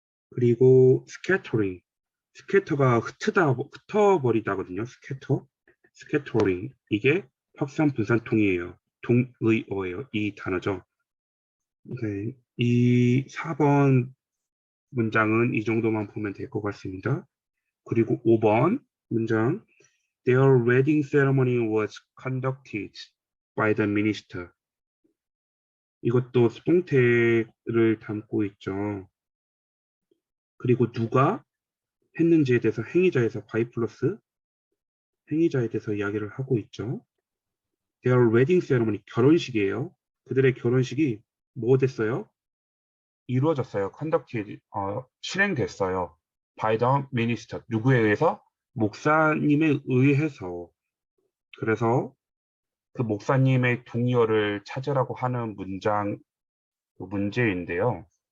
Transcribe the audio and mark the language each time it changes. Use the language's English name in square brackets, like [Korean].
[Korean] 그리고 scattering, 스캐터가 흩어버리다거든요. scattering. 이게 확산, 분산 동의어예요. 동의어예요. 이 단어죠. 네, 이 4번 문장은 이 정도만 보면 될 것 같습니다. 그리고 5번 문장 [English] Their wedding ceremony was conducted by the minister. [Korean] 이것도 수동태를 담고 있죠. 그리고 누가 했는지에 대해서 행위자에서 by 플러스 행위자에 대해서 이야기를 하고 있죠. [English] Their wedding ceremony, [Korean] 결혼식이에요. 그들의 결혼식이 뭐 됐어요? 이루어졌어요. conducted, 실행됐어요. [English] by the minister, [Korean] 누구에 의해서? 목사님에 의해서. 그래서 그 목사님의 동의어를 찾으라고 하는 문장, 그 문제인데요.